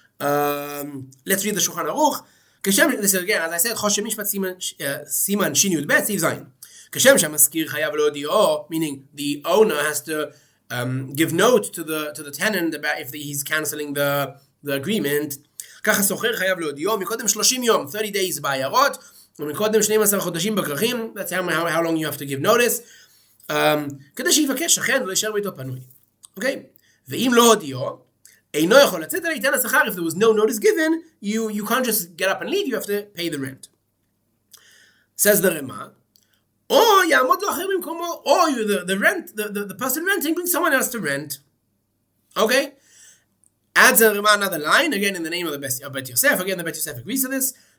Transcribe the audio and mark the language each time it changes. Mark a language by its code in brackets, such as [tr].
[en] Let's read the Shulchan Aruch. This is again, as I said, Choshen Mishpat Siman Shin Yud Bet, Sif Zayin. Meaning the owner has to give note to the tenant about if he's cancelling the agreement. 30 days [he] בעיירות, ומקודם 12 חודשים בכרכים, [en] that's how long you have to give notice, [he] כדי שיבקש שכן ולהישאר ביתו פנוי. [en] Okay? [he] ואם לא הודיעו, אינו יכול לצאת אלא ייתן השכר. [en] If there was no notice given, you can't just get up and leave, you have to pay the rent. Says the Rema, or the person renting brings someone else to rent. Okay? Adds another line, again in the name of the Bet Yosef. Again, the Bet Yosef agrees to this.